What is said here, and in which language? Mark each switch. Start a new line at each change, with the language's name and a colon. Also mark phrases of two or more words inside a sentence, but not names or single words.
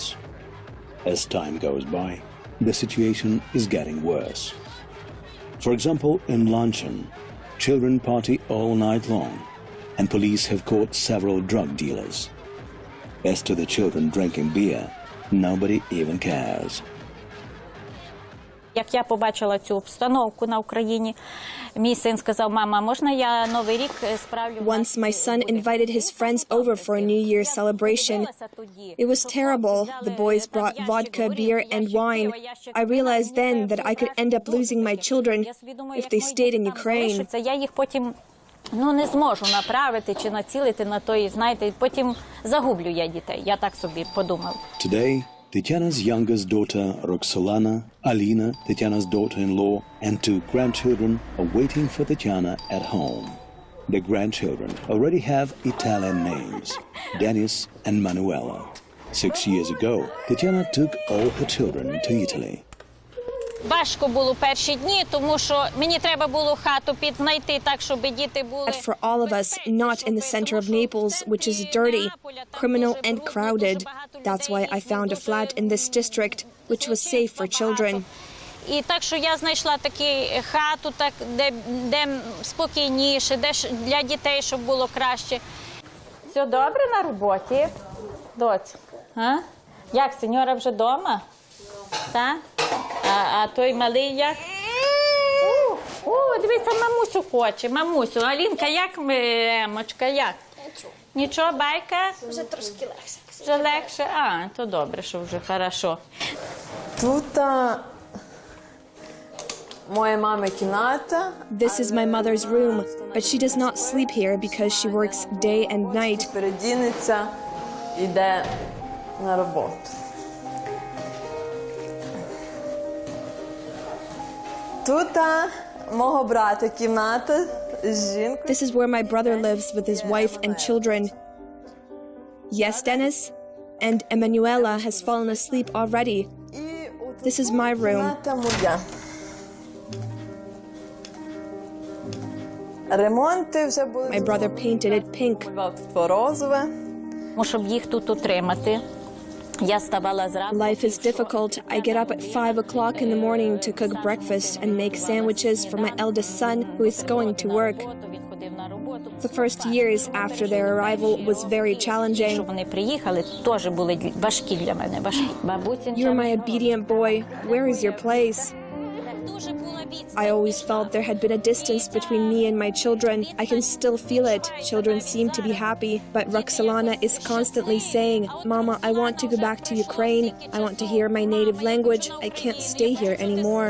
English: As time goes by, the situation is getting worse. For example, in Luncheon, children party all night long, and police have caught several drug dealers. As to the children drinking beer, nobody even cares.
Ukrainian: Як я побачила цю обстановку на Україні, мій син сказав: "Мама, можна я Новий рік справлю?"
English: Once my son invited his friends over for a New Year's celebration. It was terrible. The boys brought vodka, beer, and wine. I realized then that I could end up losing my children if they stayed in Ukraine.
Ukrainian: Я їх потім не зможу направити чи націлити на той, знаєте, потім загублю я дітей. Я так собі подумав.
English: Today, Tetiana's youngest daughter, Roxolana, Alina, Tetiana's daughter-in-law, and 2 grandchildren are waiting for Tetiana at home. The grandchildren already have Italian names, Dennis and Manuela. 6 years ago, Tetiana took all her children to Italy.
Ukrainian: Важко було перші дні, тому що мені треба було хату підзнайти так, щоб діти були.
English: For all of us, not in the center of Naples, which is dirty, criminal and crowded. That's why I found a flat in this district, which was safe for children.
Ukrainian: І так, що я знайшла таку хату, так, де спокійніше, де для дітей, щоб було краще. Все добре на роботі, доць? Як, сеньора вже вдома? Так? А той малий як? Дивіться, мамусю хоче, мамусю. Алінка, як Емочка, як? Нічого, байка? Вже трошки легше. Вже легше? То добре, що вже хорошо. Тут моя мама кімната.
English: This is my mother's room, but she does not sleep here because she works day and night.
Ukrainian: Передінеться, йде на роботу. Тут мого брата кімната з жінкою.
English: This is where my brother lives with his wife and children. Yes, Dennis? And Emanuela has fallen asleep already. This is my room.
Ukrainian: Кімната моя. Ремонти вже були.
English: My brother painted it pink.
Ukrainian: Розове. Щоб їх тут утримати, я ставала зранку.
English: Life is difficult. I get up at 5 o'clock in the morning to cook breakfast and make sandwiches for my eldest son who is going to work. The first years after their arrival was very challenging.
Ukrainian: Вони приїхали, теж були важкі для мене, важкі.
English: You're my obedient boy. Where is your place? I always felt there had been a distance between me and my children. I can still feel it. Children seem to be happy, but Roxolana is constantly saying, "Mama, I want to go back to Ukraine. I want to hear my native language. I can't stay here anymore."